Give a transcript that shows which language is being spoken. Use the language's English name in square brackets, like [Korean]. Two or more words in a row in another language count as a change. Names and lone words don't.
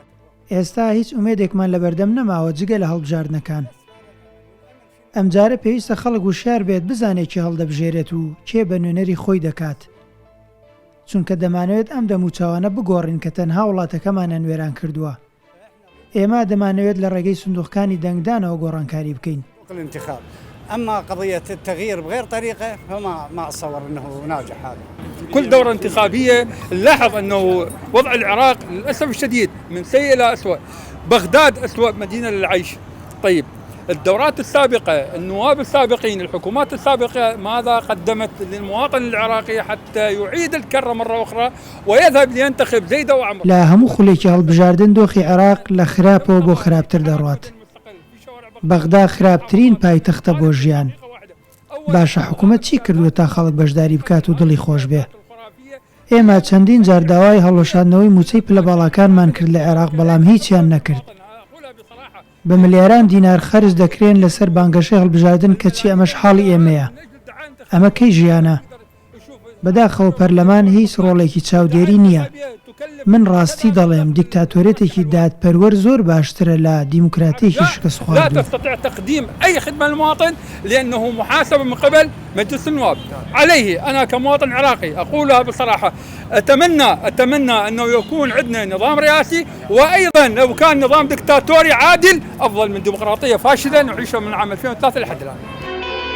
[Central Kurdish] ئێستا هیچ ئومێدێکمان لە بەردەم نەماوە جگە لە هەڵبژاردنەکان. ئەمجارە پێویستە خەڵک وشار بێت بزانێکی هەڵدەبژێرێت و کێ بە نوێنەری خۆی دەکات، چونکە دەمانەوێت ئەم دەموچاوانە بگۆڕین کە تەنها وڵاتەکەمانە نوێران کردووە. ئێمە دەمانەوێت لە ڕێگەی سندوقەکانی دەنگدانەوە گۆڕانکاری بکەین. [Arabic] الانتخاب أما قضية التغيير بغير طريقة فما أتصور أنه ناجح هذا. كل دورة انتخابية نلاحظ أنه وضع العراق للأسف الشديد من سيء إلى أسوأ. بغداد أسوأ مدينة للعيش. طيب الدورات السابقة، النواب السابقين، الحكومات السابقة ماذا قدمت للمواطن العراقي حتى يعيد الكرة مرة أخرى ويذهب لينتخب زيد وعمر؟ [Central Kurdish] لا هەموو خوڵێکی هەڵبژاردن دۆخی عێراق لە خراپەوە بۆ خراپتر دەڕوات. بەغدا خراپترین پایتەختە بۆ ژیان. باشە حکوومەت چی کردووە تا خەڵک بەشداری بکات و دڵی خۆش بێ؟ ئێمە چەندین جار داوای هەڵۆشاندنەوەی موچەی پلە باڵاکانمان کرد لە عێراق، بەڵام هیچیان نەکرد. بە ملیاران دینار خەرج دەکرێن لەسەر بانگەشەی هەڵبژاردن کەچی ئەمەش حاڵی ئێمەیە. ئەمە کەی ژیانە؟ بەداخەوە پەرلەمان هیچ ڕۆڵێکی چاودێری نییە. من ڕاستی دەڵێم دیکتاتۆرێتێکی دادپەروەر زۆر باشترە لە دیموکراتیەکی شکست خواردووە. [Arabic] لا تستطيع تقديم أي خدمة للمواطن لأنه محاسب من قبل مجلس النواب. عليه أنا كمواطن عراقي أقولها بصراحة، أتمنى أنه يكون عندنا نظام رئاسي، وأيضا لو كان نظام دكتاتوري عادل أفضل من ديمقراطية فاشلة نعيشها من عام 2003 لحد الآن.